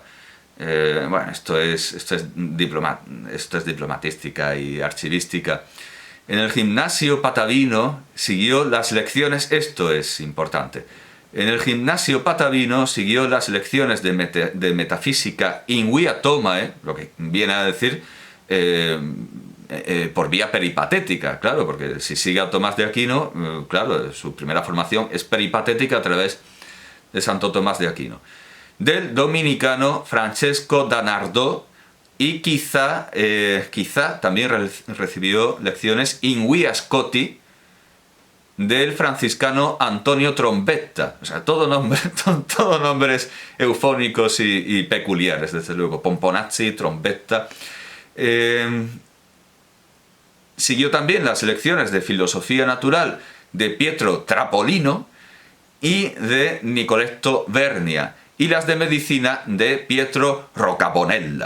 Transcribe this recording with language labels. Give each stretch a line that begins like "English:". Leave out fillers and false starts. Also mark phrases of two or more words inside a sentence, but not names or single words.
Spanish: Bueno, esto es diplomatística y archivística. En el Gimnasio Patavino siguió las lecciones, esto es importante, en el Gimnasio Patavino siguió las lecciones de metafísica
Latin: in via Thomae,
Spanish: lo que viene a decir por vía peripatética, claro, porque si sigue a Tomás de Aquino, claro, su primera formación es peripatética a través de Santo Tomás de Aquino. Del dominicano Francesco da Nardò, y quizá también recibió lecciones
Latin: in via Scotti
Spanish: del franciscano Antonio Trombetta. O sea, todo nombres eufónicos y peculiares, desde luego. Pomponazzi, Trombetta. Siguió también las lecciones de filosofía natural de Pietro Trapolino y de Nicoletto Vernia, y las de medicina de Pietro Roccabonella.